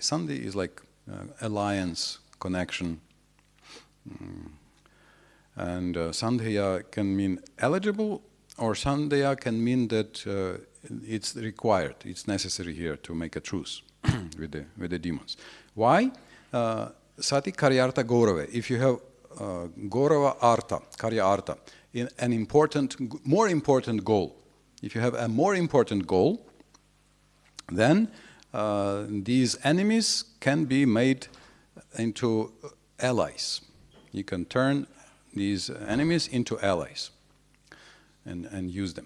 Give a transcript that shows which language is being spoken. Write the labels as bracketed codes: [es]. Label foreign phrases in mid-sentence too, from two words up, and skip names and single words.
[en] Sandhi is like alliance, connection. And Sandheya can mean eligible, or Sandheya can mean that it's required, it's necessary here to make a truce with the demons. Why? [sa] Sati karyartha gaurave. [en] If you have [sa] gaurava artha, karya artha, [en] in an more important goal, if you have a more important goal, then these enemies can be made into allies. You can turn these enemies into allies and use them.